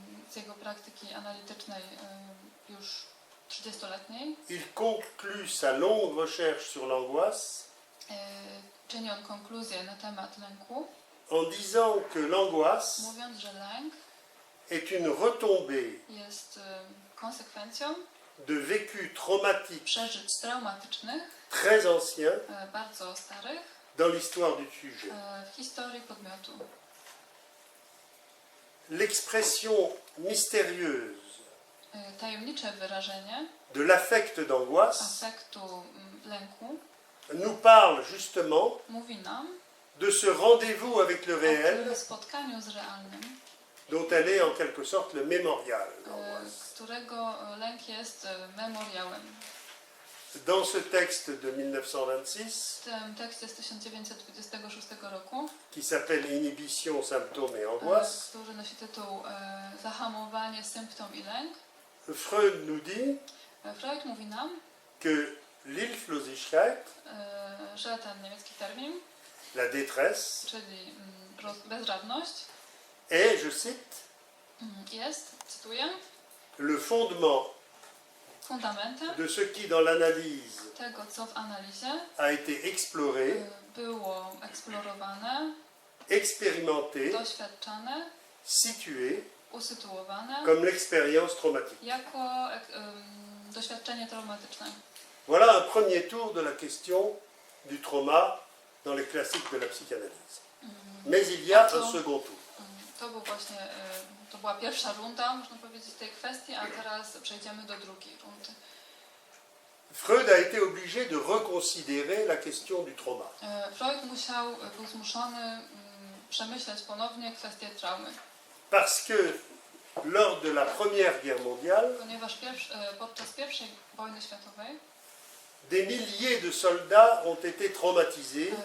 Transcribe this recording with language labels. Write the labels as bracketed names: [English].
[Polish] z jego praktyki analitycznej już 30-letniej, [French] il conclut sa longue recherche sur l'angoisse [Polish] czyni on konkluzję na temat lęku, [French] en disant que l'angoisse [Polish] mówiąc, że lęk [French] est une retombée [Polish] jest konsekwencją [French] de vécus traumatiques [Polish] przeżyć traumatycznych, [French] très anciens [Polish] bardzo starych, [French] dans l'histoire du sujet. [Polish] w historii podmiotu. [French] L'expression mystérieuse [Polish] Tajemnicze wyrażenie [French] de l'affect d'angoisse [Polish] afektu lęku [French] nous parle justement [Polish] mówi nam [French] de ce rendez-vous avec le réel [Polish] o spotkaniu z realnym, [French] dont elle est en quelque sorte le mémorial. l'angoisse. [Polish] którego lęk jest memoriałem. [French] Dans ce texte de 1926, [Polish] W tym tekście z 1926 roku, [French] qui s'appelle Inhibition, symptômes et angoisse, [Polish] który nosi tytuł Zahamowanie, symptom i lęk, [French] Freud nous dit [Polish] Freud mówi nam, [French] que l'Hilflosigkeit, [Polish] że ten niemiecki termin, [French] la détresse, [Polish] czyli bezradność, [French] est, je cite, [Polish] jest, cytuję, [French] le fondement [Polish] fundamentem [French] de ce qui, dans l'analyse, [Polish] tego, co w analizie [French] a été exploré, [Polish] było eksplorowane, [French] expérimenté, [Polish] doświadczane, [French] situé [Polish] usytuowane [French] comme l'expérience traumatique. [Polish] jako doświadczenie traumatyczne. [French] Voilà un premier tour de la question du trauma dans les classiques de la psychanalyse. Mais il y a un second tour. [Polish] To był właśnie, to była pierwsza runda, można powiedzieć, tej kwestii, a teraz przejdziemy do drugiej rundy. [French] Freud a été obligé de reconsidérer la question du trauma. [Polish] Freud był zmuszony przemyśleć ponownie kwestię traumy, [French] Parce que lors de la Première Guerre mondiale, [Polish] ponieważ podczas I wojny światowej [French] des milliers de soldats ont été traumatisés